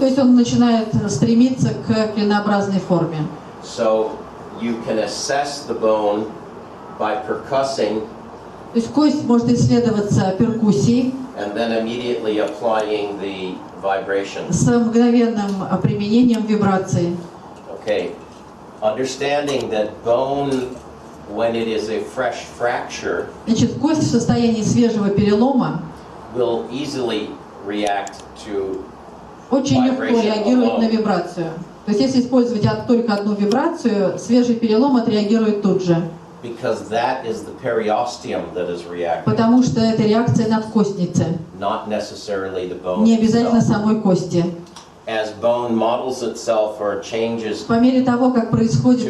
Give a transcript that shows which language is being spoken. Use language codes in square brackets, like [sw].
[ru] то есть он начинает стремиться к клинообразной форме. [en] So you can assess the bone by percussing [ru] То есть кость может исследоваться перкуссией [en] and then immediately applying the vibration. [ru] с мгновенным применением вибрации. [en] Okay, understanding that bone, when it is a fresh fracture, [ru] Значит, кость в состоянии свежего перелома [en] will easily react to [ru] очень легко реагирует на вибрацию. То есть если использовать только одну вибрацию, свежий перелом отреагирует тут же. [en] because that is the periosteum that is reacting, [ru] Потому что это реакция надкостницы, [en] not necessarily the bone [ru] не обязательно [en] itself. [ru] самой кости. [en] As bone models itself or changes [ru] По мере того, как происходит